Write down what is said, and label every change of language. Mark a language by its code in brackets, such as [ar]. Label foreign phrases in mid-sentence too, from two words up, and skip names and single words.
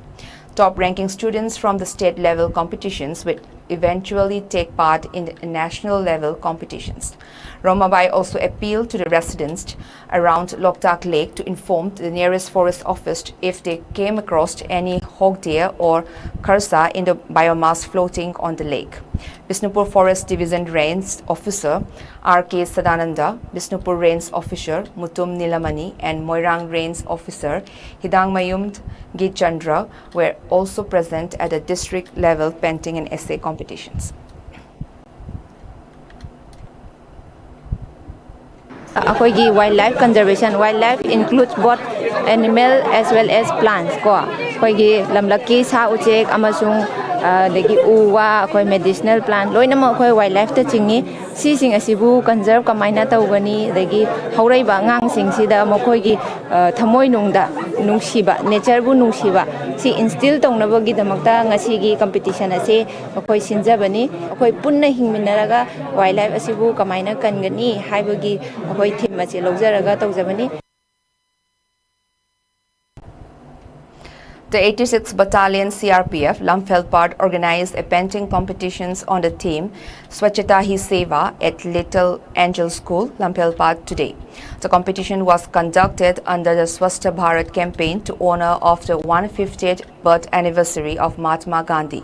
[en] Top-ranking students from the state-level competitions will eventually take part in the national-level competitions. Romabai also appealed to the residents around Loktak Lake to inform the nearest forest office if they came across any hog deer or karsa in the biomass floating on the lake. Bisnupur Forest Division Range Officer R.K. Sadananda, Bisnupur Range Officer Mutum Nilamani and Moirang Range Officer Hidang Mayum Gichandra were also present at the district-level painting and essay competitions. Akoigi wildlife conservation. Wildlife includes both animal as well as plants. [mni] Akoigi lamlaki sa uchek amasung degi uwa akoi [en] medicinal plant [mni] loinama akoi wildlife ta chingi sising asibu conserve kamaina tawgani degi hauraiba ngang sing sida mokoigi thamoi nungda nungsiba nature bu nungsiba si instill tongnabagi damakta ngasigi competition ase akoi sinjabani akoi punna hingminaraga wildlife asibu kamaina kangani haibagi akoi theme ase lojaraga tawjabani. [en] The 86th Battalion CRPF Lamphel organized a painting competitions on the theme Swachhata Hi Seva at Little Angel School, Lamphel today. The competition was conducted under the Swasthya Bharat campaign to honor of the 150th birth anniversary of Mahatma Gandhi.